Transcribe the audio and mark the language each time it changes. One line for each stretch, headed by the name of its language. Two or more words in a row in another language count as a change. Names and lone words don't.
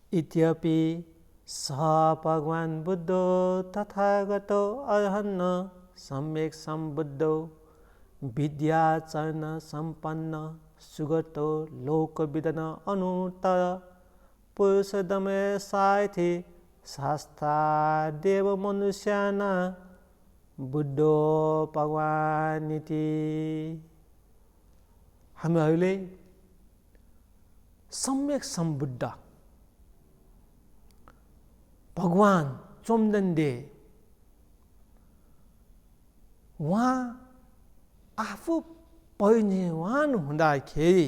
Pali: इत्यपि स भगवान् बुद्धो तथागतो अरहन्न सम्यक् सम्बुद्धो विद्याचरण सम्पन्न सुगतो लोकविदन अनुत्तर पुरुषदमे सायथि शास्त्रा देव मनुष्याना बुद्धो भगवान् इति।
Nepali: हामीहरूले सम्यक सम्बुद्ध भगवान चोम्दन्दे उहाँ आफू परिनिर्वाण हुँदाखेरि